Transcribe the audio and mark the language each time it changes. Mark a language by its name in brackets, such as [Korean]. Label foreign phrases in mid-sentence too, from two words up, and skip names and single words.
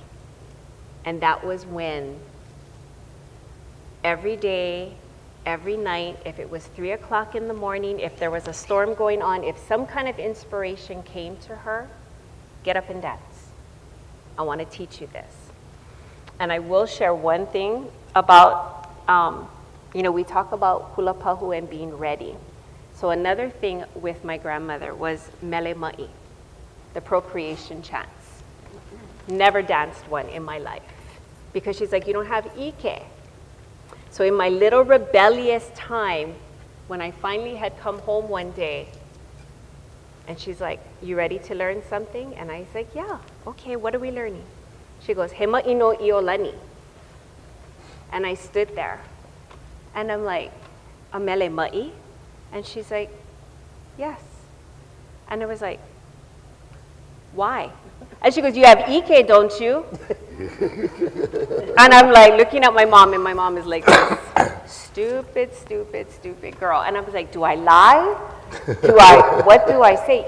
[English] And that was when every day, every night, if it was 3 o'clock in the morning, if there was a storm going on, if some kind of inspiration came to her, get up and dance. I want to teach you this. And I will share one thing about, you know, we talk about hula pahu and being ready. So another thing with my grandmother was [Hawaiian] mele ma'i, [English] the procreation chants. Never danced one in my life because she's like, you don't have ike. So in my little rebellious time, when I finally had come home one day, and she's like, you ready to learn something? And I was like, yeah, okay, what are we learning? She goes, [Hawaiian] he ma'i no iolani. [English] And I stood there, and I'm like, a [Hawaiian] mele ma'i? [English] And she's like, yes. And I was like, why? And she goes, you have ike, don't you? And I'm like looking at my mom, and my mom is like, stupid, stupid, stupid girl. And I was like, do I lie? What do I say?